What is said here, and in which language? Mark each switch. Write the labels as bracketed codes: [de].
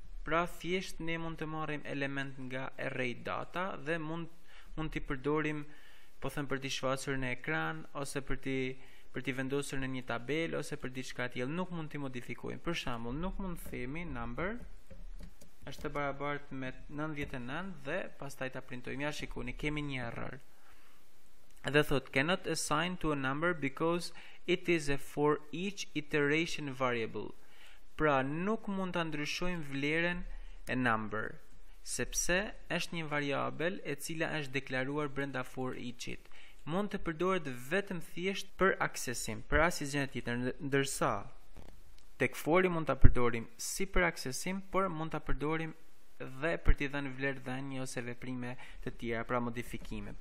[sq] Pra thjesht ne mund të marrim element nga array data dhe mund t'i përdorim, po them, për t'i shfaqur në ekran ose për t'i për t'i vendosur në një tabelë ose për diçka tjetër, nuk mund t'i modifikojmë. Për shembull, nuk mund të themi number është e barabartë me 99 dhe pastaj ta printojmë. Ja shikoni, kemi një error. Dhe thot [en] cannot assign to a number because it is a for each iteration variable. [sq] Pra nuk mund ta ndryshojmë vlerën e number, sepse është një variabel e cila është deklaruar brenda for each-it. Mund të përdoret vetëm thjesht për aksesim, për asnjë gjë tjetër, ndërsa tek fori mund ta përdorim si për aksesim, por mund ta përdorim dhe për t'i dhënë vlerë dhënie ose veprime të tjera, pra modifikime.